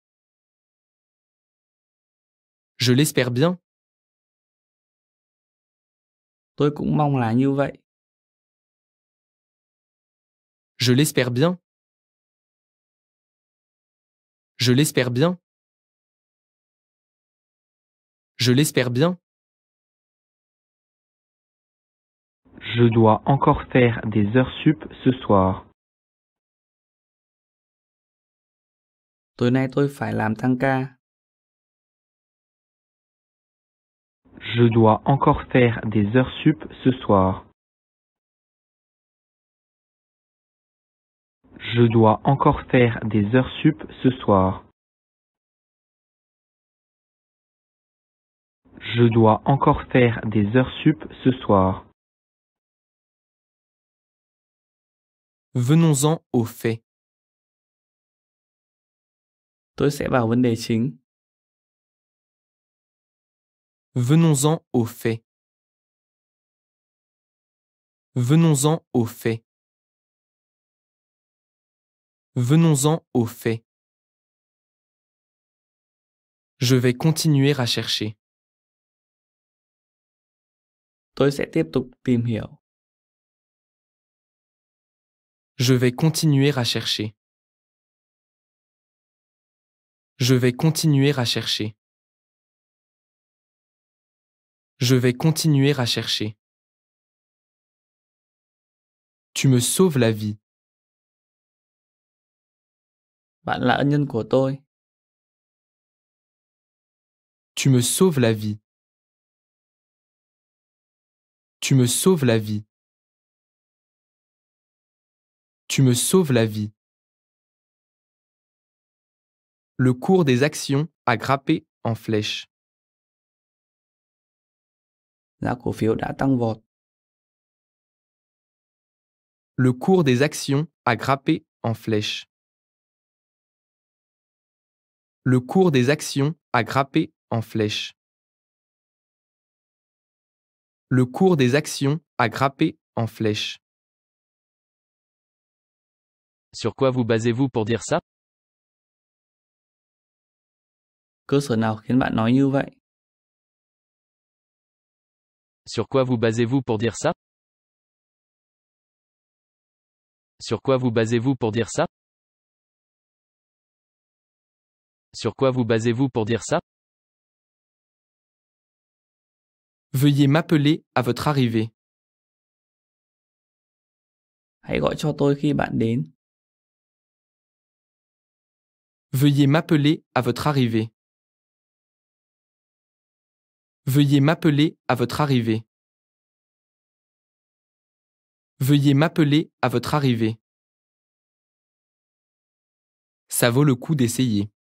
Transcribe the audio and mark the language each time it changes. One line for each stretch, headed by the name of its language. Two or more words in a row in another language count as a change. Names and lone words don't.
French: Je l'espère bien.
Vietnamese: Tôi cũng mong là như vậy.
French: Je l'espère bien. Je l'espère bien. Je l'espère bien. Je dois encore faire des heures sup ce soir.
Vietnamese: Tối nay tôi phải làm tăng ca.
French: Je dois encore faire des heures sup ce soir. Je dois encore faire des heures sup ce soir. Je dois encore faire des heures sup ce soir. Venons-en aux faits.
Vietnamese: Tôi sẽ vào vấn đề chính.
French: Venons-en aux faits. Venons-en aux faits. Venons-en aux faits. Je vais continuer à chercher.
Vietnamese: Tôi sẽ tiếp tục tìm hiểu.
French: Je vais continuer à chercher. Je vais continuer à chercher. Je vais continuer à chercher. Tu me sauves la vie.
Vietnamese: Bạn là ân nhân của tôi.
French: Tu me sauves la vie. Tu me sauves la vie. Tu me sauves la vie. Le cours des actions a grimpé en flèche.
Vietnamese: Giá cổ phiếu đã tăng vọt.
French: Le cours des actions a grimpé en flèche. Le cours des actions a grimpé en flèche. Le cours des actions a grimpé en flèche. Sur quoi vous basez-vous pour dire ça?
Vietnamese: Cơ sở nào khiến bạn nói như vậy?
French: Sur quoi vous basez-vous pour dire ça? Sur quoi vous basez-vous pour dire ça? Sur quoi vous basez-vous pour dire ça? Veuillez m'appeler à votre arrivée.
Vietnamese: Hãy gọi cho tôi khi bạn đến.
French: Veuillez m'appeler à votre arrivée. Veuillez m'appeler à votre arrivée. Veuillez m'appeler à votre arrivée. Ça vaut le coup d'essayer.